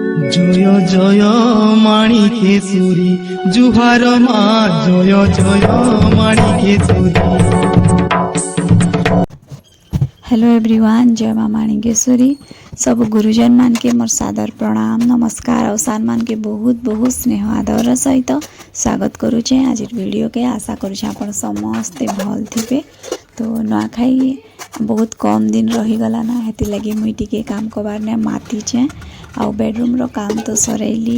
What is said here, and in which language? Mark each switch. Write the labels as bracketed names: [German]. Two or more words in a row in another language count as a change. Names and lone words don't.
[Sambalpuri] ଜୟ ଜୟ ମାଣିକେଶ୍ୱରୀ ଜୁହାର ମା ଜୟ ଜୟ ମାଣିକେଶ୍ୱରୀ। [English] Hello everyone, [Sambalpuri] ଜୟ ମାଁ ମାଣିକେଶ୍ୱରୀ। ସବ ଗୁରୁଜନ ମାନ କେ ମୋର ସାଦର ପ୍ରଣାମ ନମସ୍କାର ଆଉର ସାନ ମାନ କେ ବହୁତ ବହୁତ ସ୍ନେହ ଆଦର ସହିତ ସ୍ୱାଗତ କରୁଛେ ଆଜ ଭିଡିଓ କେ। ଆଶା କରୁଛେ ଆପଣ ସମସ୍ତେ ଭଲ ଥେ। ତ ନୁଆଖାଇ ବହୁତ କମ ଦିନ ରହିଗଲା ନା, ହେତି ଲାଗି ମୁଇଁ ଟିକେ କାମ କରବାର ନେ ମାତିଛେ ଆଉ ବେଡରୁମ ର କାମ ତ ସରେଇଲି।